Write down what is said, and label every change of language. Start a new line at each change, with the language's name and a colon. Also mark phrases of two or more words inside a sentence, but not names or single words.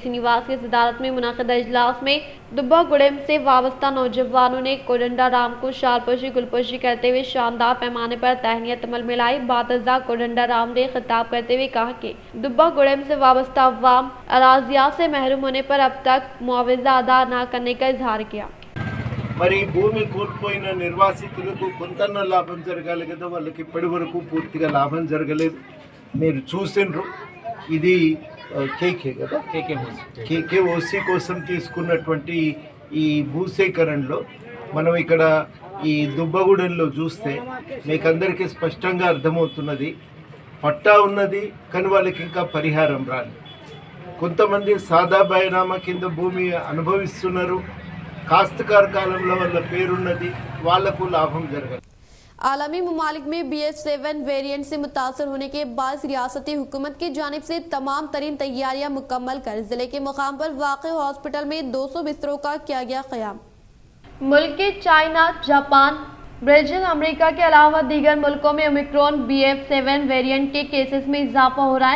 Urdu: سرینواس کی صدارت میں منعقدہ اجلاس میں دبہ-گوڑیم سے وابستہ نوجوانوں نے کودنڈا رام کو شال پوشی گل پوشی کرتے ہوئے شاندار پیمانے پر تہنیت عمل میں لائی. بعدازاں کودنڈا رام نے خطاب کرتے ہوئے کہا کہ دبہ-گوڑیم سے وابستہ عوام اراضی سے محروم ہونے پر اب تک معاوضہ ادا نہ کرنے کا اظہار کیا.
Telugu: మరి భూమి కోల్పోయిన నిర్వాసితులకు కొంతన్న లాభం జరగాలి కదా, వాళ్ళకి ఇప్పటి వరకు పూర్తిగా లాభం జరగలేదు. మీరు చూసిండ్రు ఇది కేకే కదా, కేకేఓసి కోసం తీసుకున్నటువంటి ఈ భూసేకరణలో మనం ఇక్కడ ఈ దుబ్బగూడెంలో చూస్తే మీకు అందరికీ స్పష్టంగా అర్థమవుతున్నది, పట్టా ఉన్నది కానీ వాళ్ళకి ఇంకా పరిహారం రాలేదు. కొంతమంది సాదా బైనామా కింద భూమి అనుభవిస్తున్నారు. काश्तकार कालंలో వాళ్ళ పేరున్నది, వాళ్లకు లాభం జరగదు।
Urdu: عالمی ممالک میں BF7 ویریئنٹ سے متاثر ہونے کے بعد ریاستی حکومت کی جانب سے تمام ترین تیاریاں مکمل کر ضلعے کے مقام پر واقع ہاسپٹل میں 200 بستروں کا کیا گیا قیام. ملک کے چائنا، جاپان، برازیل، امریکہ کے علاوہ دیگر ملکوں میں اومیکرون BF7 ویریئنٹ کے کیسز میں اضافہ ہو رہا ہے.